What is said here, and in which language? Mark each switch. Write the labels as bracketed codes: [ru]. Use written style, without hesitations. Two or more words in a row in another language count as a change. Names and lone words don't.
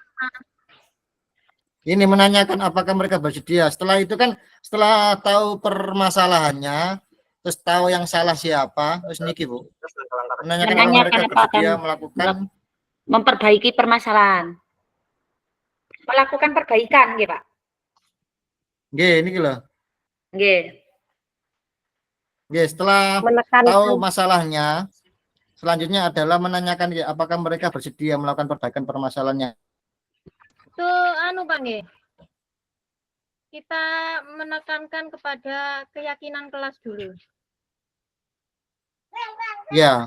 [id] Ini menanyakan apakah mereka bersedia. Setelah itu kan setelah tahu permasalahannya, terus tahu yang salah siapa, terus niki, Bu. Menanyakan apakah mereka Menanyakan apakah bersedia melakukan memperbaiki permasalahan. Melakukan perbaikan, nggih, Pak. [jv] nggih, niki loh. [id] Nggih. Nggih, setelah Menekankan tahu masalahnya, selanjutnya adalah menanyakan apakah mereka bersedia melakukan perbaikan permasalahannya. itu Pak nggih. Kita menekankan kepada keyakinan kelas dulu. Ya,